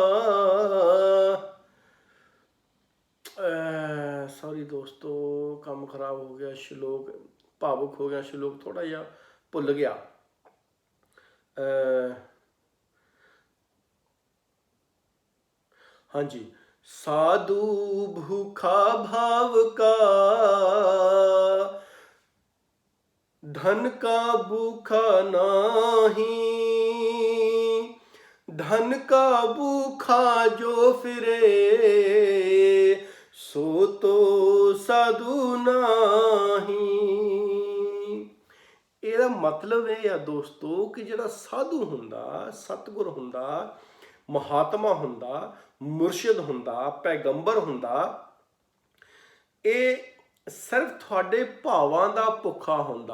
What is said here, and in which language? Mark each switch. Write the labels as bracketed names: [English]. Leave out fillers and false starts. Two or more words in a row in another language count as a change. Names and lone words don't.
[Punjabi] ਸੌਰੀ ਦੋਸਤੋ, ਕੰਮ ਖਰਾਬ ਹੋ ਗਿਆ, ਸ਼ਲੋਕ ਭਾਵੁਕ ਹੋ ਗਿਆ, ਸ਼ਲੋਕ ਥੋੜਾ ਜਿਹਾ ਭੁੱਲ ਗਿਆ। [Hindi] ਹਾਂਜੀ, साधू भूखा भाव का, धन का भूखा नाही, धन का भूखा जो फिरे, सो तो साधु नाही। [Punjabi] ਇਹਦਾ ਮਤਲਬ ਇਹ ਆ ਦੋਸਤੋ ਕਿ ਜਿਹੜਾ ਸਾਧੂ ਹੁੰਦਾ, ਸਤਿਗੁਰ ਹੁੰਦਾ, ਮਹਾਤਮਾ ਹੁੰਦਾ, ਮੁਰਸ਼ਿਦ ਹੁੰਦਾ, ਪੈਗੰਬਰ ਹੁੰਦਾ, ਇਹ ਸਿਰਫ ਤੁਹਾਡੇ ਭਾਵਾਂ ਦਾ ਭੁੱਖਾ ਹੁੰਦਾ।